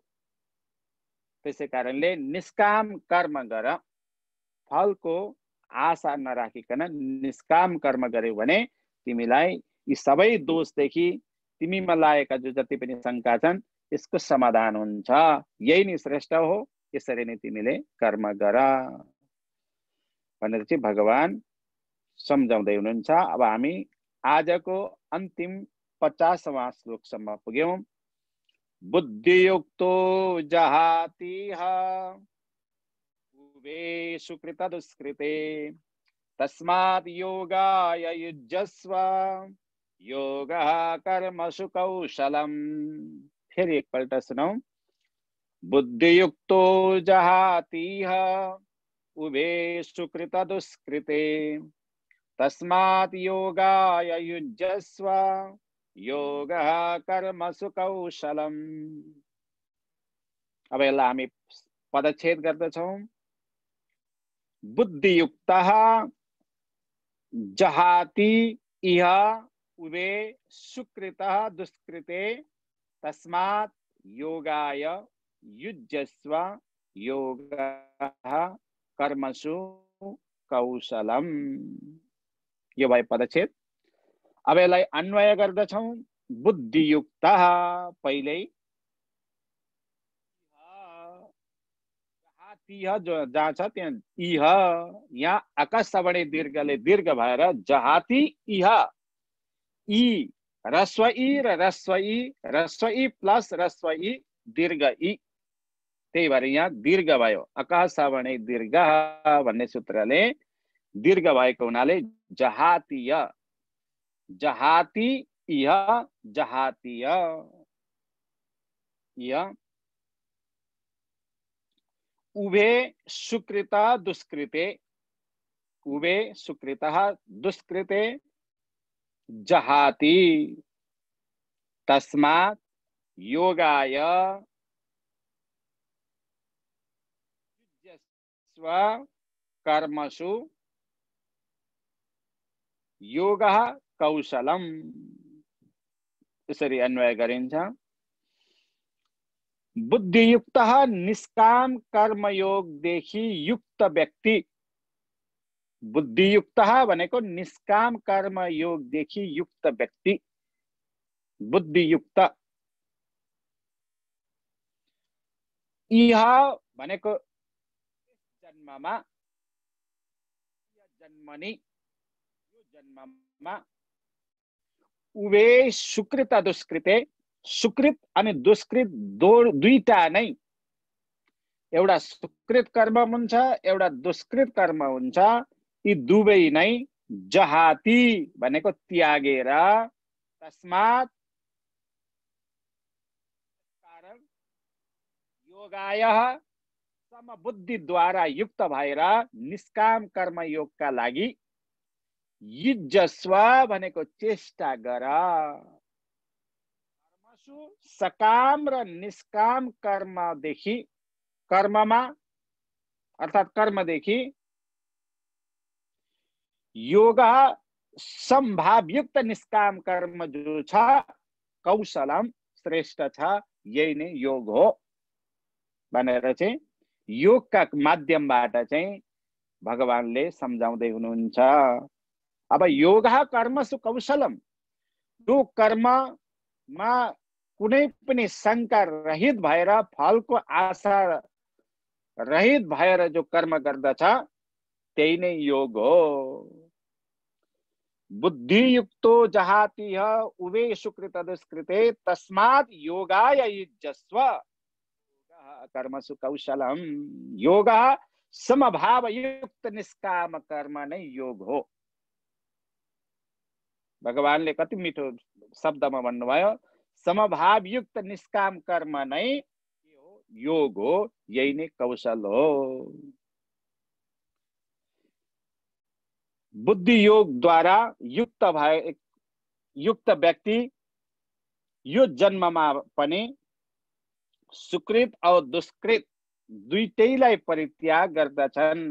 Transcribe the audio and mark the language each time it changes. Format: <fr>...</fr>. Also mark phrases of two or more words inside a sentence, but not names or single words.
<ne>त्यसै कारणले निष्काम कर्म गर, फलको आशा नराखिकन निष्काम कर्म गर्यौ भने तिमीलाई यी सबै दोषदेखि तिमीमा लागेका जो जति पनि शङ्का छन् यसको समाधान हुन्छ। यही नै श्रेष्ठ हो। यसरी नै तिमीले कर्म गर भनेर चाहिँ भगवान सम्झाउँदै हुनुहुन्छ। अब हामी आजको अन्तिम 50वां श्लोकसम्म पुग्यौं।</ne> <sa>बुद्धियुक्तो जहातिह उभे सुकृत दुष्कृते तस्मात् योगाय युज्यस्व योगः कर्मसु कौशलम्।</sa> <ne>फिर एकपल्ट सुनौ।</ne> <sa>बुद्धियुक्तो जहातिह उभे सुकृत दुष्कृते तस्मात् योगाय युज्यस्व योगः कर्मसु कौशलम्।</sa> <ne>अब यसलाई हामी पदच्छेद गर्दछौं।</ne> <sa>बुद्धियुक्तः जहाति इह उभे सुकृतः दुष्कृते तस्मात् योगाय युज्यस्व योगः कर्मसु कौशलम्।</sa> <ne>यो भयो पदच्छेद। अब यसलाई अन्वय गर्दछौं। बुद्धियुक्तः पहिल्यै जो जहाँ छ त्यहाँ इह, यहाँ आकाश सवर्ण दीर्घले दीर्घ भएर</ne> <sa>जहाति इह,</sa> <ne>इ रस्व इ र रस्व इ प्लस रस्व इ दीर्घ इ, त्यही भएर यहाँ दीर्घ भयो। आकाश सवर्ण दीर्घ भन्ने सूत्रले दीर्घ भएको हुनाले जहातीय,</ne> <sa>जहाति इह</sa> <ne>जहातीय।</ne> <sa>यह उभे सुकृत दुष्कृते, उभे सुकृत दुष्कृते जहाति तस्मात् योगाय युज्यस्व कर्मसु योगः कौशलम।</sa> <ne>यसरी अन्वय गरिन्छ। बुद्धियुक्त निष्काम कर्मयोगदेखि युक्त व्यक्ति, बुद्धियुक्त भनेको निष्काम कर्मयोगदेखि युक्त व्यक्ति, बुद्धियुक्त। इह भनेको जन्ममा, जन्मनि, यो जन्ममा,</ne> <sa>उभे सुकृत दुष्कृते,</sa> <ne>सुकृत अनि दुष्कृत दुईटा नै, एउटा सुकृत कर्म हुन्छ एउटा दुष्कृत कर्म हुन्छ, यी दुवै नै जहाति भनेको त्यागेर, तस्मात् कारण योगाय समबुद्धिद्वारा युक्त भएर निष्काम कर्मयोगका लागि युज्यस्व भनेको चेष्टा गर। कर्मसु सकाम र निष्काम कर्मदेखि, कर्ममा अर्थात् कर्मदेखि योग संभावयुक्त निष्काम कर्म जो छ कौशलम श्रेष्ठ छ, यही नै योग हो भनेर चाहिँ योगका माध्यमबाट चाहिँ भगवानले सम्झाउँदै हुनुहुन्छ। अब</ne> <sa>योग कर्मसु कौशलम,</sa> <ne>जो कर्ममा कुनै पनि शंका रहित भएर, फलको आशा रहित भएर जो कर्म गर्दछ त्यही नै योग हो।</ne> <sa>बुद्धियुक्तो जहाति उभे सुकृत दुष्कृते तस्मात् योगाय युज्यस्व कर्मसु कौशलम।</sa> <ne>योग समभावयुक्त निष्काम कर्म नै योग हो। भगवानले कति मिठो शब्दमा भन्नुभयो, समभावयुक्त निष्काम कर्म नै योग हो, यही नै कौशल हो। बुद्धि योग द्वारा युक्त व्यक्ति यो जन्ममा पनि सुकृत और दुष्कृत दुईटैलाई परित्याग गर्दछन्।</ne>